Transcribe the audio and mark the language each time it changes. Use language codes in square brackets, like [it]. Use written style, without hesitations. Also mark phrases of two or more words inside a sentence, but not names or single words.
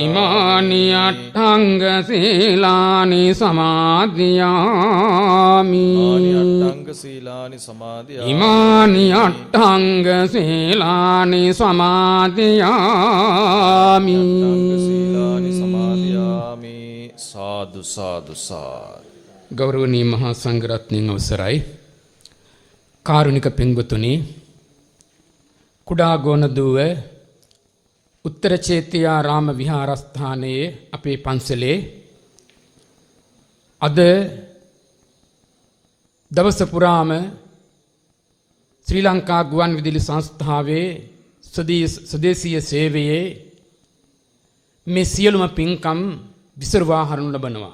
[pi] ඉමානි අට්ඨංග සීලානි සමාදියාමි. ඉමානි අට්ඨංග සීලානි සමාදියාමි. ඉමානි අට්ඨංග සීලානි සමාදියාමි. අට්ඨංග සීලානි සමාදියාමි. සාදු සාදු සාදු. [si] ගෞරවනීය මහා සංඝරත්නයන් අවසරයි. කාරුණික පින්වතුනි, කුඩා ගෝනදුව උත්තර චේතියා රාම විහාරස්ථානයේ අපේ පන්සලේ අද දවස පුරාම ශ්‍රී ලංකා ගුවන් විදුලි සංස්ථාවේ ස්වදේශීය සේවයේ මේ සියලුම පින්කම් විසුරුවා හරිනු ලබනවා.